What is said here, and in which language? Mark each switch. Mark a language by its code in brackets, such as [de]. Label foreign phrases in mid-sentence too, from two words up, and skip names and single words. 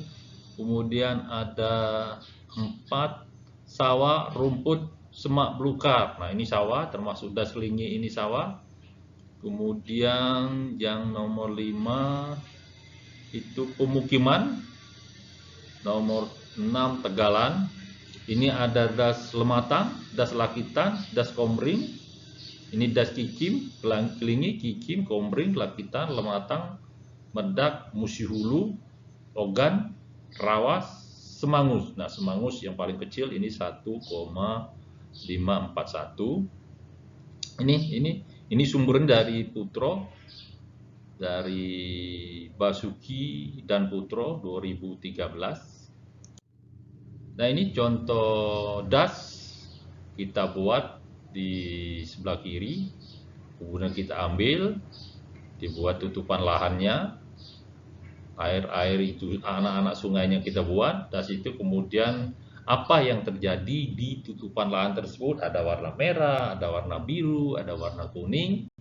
[id] Kemudian ada 4 sawah, rumput, semak belukar. Nah, ini sawah termasuk das Kelingi, ini sawah. Kemudian yang nomor 5 itu pemukiman. Nomor 6 Tegalan. Ini ada das Lematang, das Lakitan, das Komring. Ini das Kikim, Kelingi, Kikim, Komring, Lakitan, Lematang, Medak, Musi Hulu, Ogan, Rawas, Semangus. Nah, Semangus yang paling kecil ini 1,541. Ini sumbernya dari Putro, dari Basuki dan Putro 2013. Nah, ini contoh das kita buat di sebelah kiri, kemudian kita ambil, dibuat tutupan lahannya, air-air itu anak-anak sungainya kita buat, das itu kemudian apa yang terjadi di tutupan lahan tersebut, ada warna merah, ada warna biru, ada warna kuning.